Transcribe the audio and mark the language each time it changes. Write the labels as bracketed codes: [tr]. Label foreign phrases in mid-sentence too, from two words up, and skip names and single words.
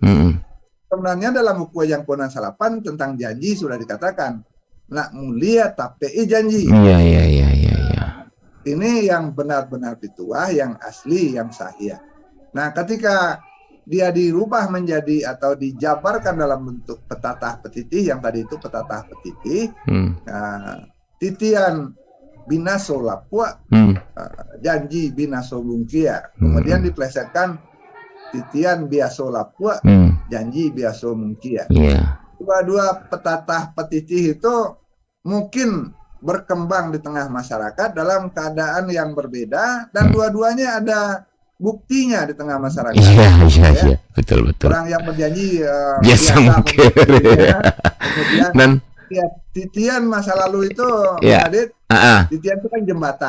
[id] Sebenarnya dalam Ukua Jangko Nan Salapan tentang janji sudah dikatakan, [min] nak mulia tapi janji. [id] Iya. Ini yang benar-benar pituah, yang asli, yang sahih. Nah, ketika dia dirubah menjadi atau dijabarkan dalam bentuk petatah petitih, yang tadi itu petatah petitih, [min] titian binaso lapua, janji binaso bungkia. [id] Kemudian diplesetkan [min] titian biaso lapua, janji biaso mungkia. [id] Dua-dua petatah petitih itu mungkin berkembang di tengah masyarakat dalam keadaan yang berbeda dan dua-duanya ada buktinya di tengah masyarakat. Iya, betul. Orang yang berjanji biasa mungkin. Kemudian dan titian masa lalu itu, Adit, titian itu kan jembatan.